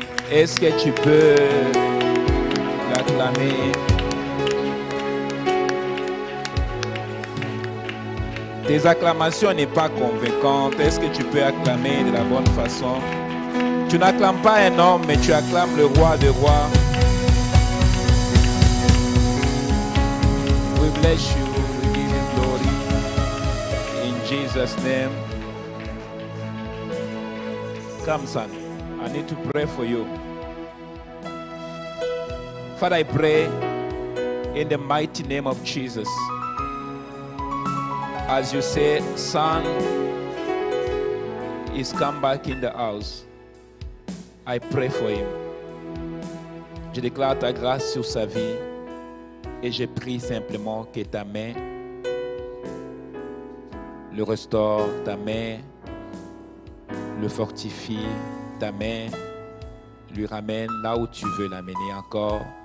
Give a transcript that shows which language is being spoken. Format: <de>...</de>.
<fr>Est-ce que tu peux l'acclamer? Tes acclamations n'est pas convaincantes. Est-ce que tu peux acclamer de la bonne façon? Tu n'acclames pas un homme, mais tu acclames le roi des rois.</fr> <en>We bless you, we give you glory. In Jesus' name. Come, son. I need to pray for you. Father, I pray in the mighty name of Jesus. As you say, son is come back in the house. I pray for him.</en> <fr>Je déclare ta grâce sur sa vie et je prie simplement que ta main le restaure, ta main le fortifie, ta main lui ramène là où tu veux l'amener encore.</fr>